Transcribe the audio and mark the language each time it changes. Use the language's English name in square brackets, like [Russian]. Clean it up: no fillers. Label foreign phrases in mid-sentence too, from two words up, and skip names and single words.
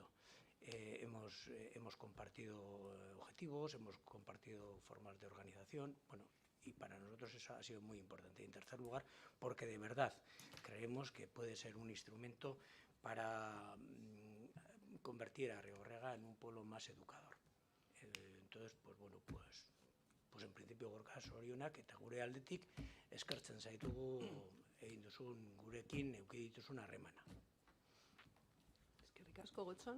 [Spanish] Hemos compartido objetivos, hemos compartido formas de organización, y para nosotros eso ha sido muy importante. Y en tercer lugar, porque de verdad creemos que puede ser un instrumento para convertir a Arrigorriaga en un pueblo más educador. Entonces, pues en principio [Basque] Gorka zorionak eta gure aldetik eskertzen zaitugu egin duzun gurekin eduki dituzun harremana. Eskerrik asko, Gotzon.